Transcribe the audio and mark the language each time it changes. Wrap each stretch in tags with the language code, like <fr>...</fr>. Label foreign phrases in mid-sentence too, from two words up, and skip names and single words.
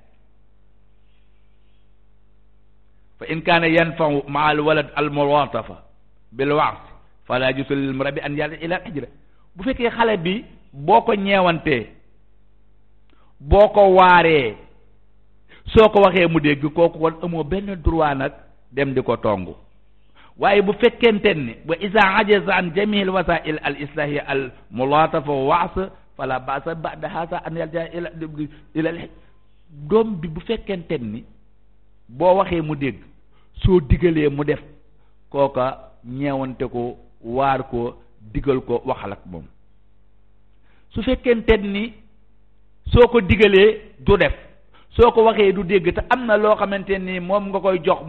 <ar>فإن كان ينفع مع الولد الملاطفة بالوعظ فلا يجوز للمربي أن يرجع إلى الهجرة.</ar> <wo>bu fekkee xale bi boo ko ñeewantee boo ko waaree soo ko waxee mu dégg, kooku kon amoo benn droit nag dem di ko tongu. waaye bu fekkente ni</wo> <ar>وإذا أجاز أن جميع الوسائل الإصلاحية الملاطفة و وعظ فلا بأس بعد هذا أن يرجع إلى</ar> <wo>doom bi bu fekkente ni boo waxee mu dégg soo digalee mu def, kooka ñeewante ko, waar ko, digal ko, waxal ak moom. su fekkente ni soo ko digalee du def, soo ko waxee du dégg, te am na loo xamante ni moom nga koy jox,</wo>